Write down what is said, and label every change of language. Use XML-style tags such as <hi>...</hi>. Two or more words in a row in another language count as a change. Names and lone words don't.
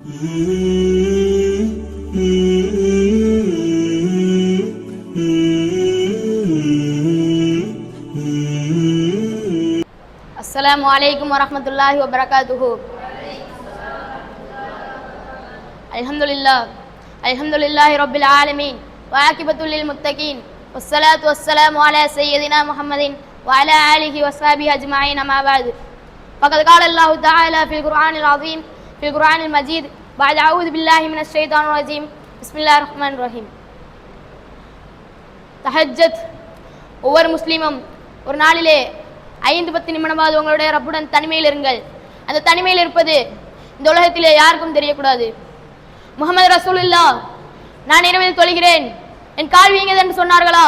<ar>السلام عليكم ورحمة الله وبركاته. الحمد لله رب العالمين والعاقبة للمتقين والصلاة والسلام على سيدنا محمد وعلى آله وصحبه أجمعين. أما بعد. ஃபகத் قال الله تعالى في القرآن العظيم في القرآن المجيد بعد أعوذ بالله من الشيطان الرجيم بسم الله الرحمن الرحيم.</ar> <ta>தஹஜ்ஜத். ஒவ்வொரு முஸ்லிமும் ஒரு நாளிலே 5-10 நிமிடமாவது உங்களுடைய ரப்புடன் தனிமையில் இருங்கள். அந்த தனிமையில் இருப்பது இந்த உலகத்திலே யாருக்கும் தெரியக்கூடாது. முஹம்மது ரசூலுல்லாஹ் நான் இரவில் தொழுகிறேன், என் கால் வீங்கியது என்று சொன்னார்களா?</ta>